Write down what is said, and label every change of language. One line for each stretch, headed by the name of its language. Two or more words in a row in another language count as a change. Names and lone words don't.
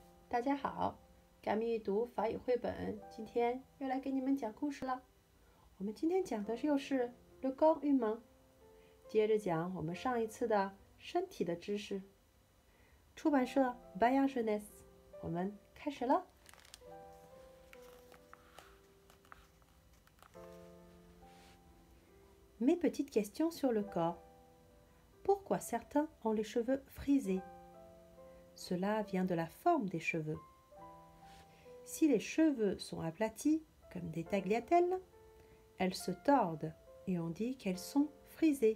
Chinese: 大家好，改密阅读法语绘本，今天又来给你们讲故事了。我们今天讲的又是 Le corps humain，接着讲我们上一次的身体的知识。出版社 Bayard Jeunesse，我们开始了。
French: Mes petites questions sur le corps. Pourquoi certains ont les cheveux frisés? Cela vient de la forme des cheveux. Si les cheveux sont aplatis, comme des tagliatelles, elles se tordent et on dit qu'elles sont frisées.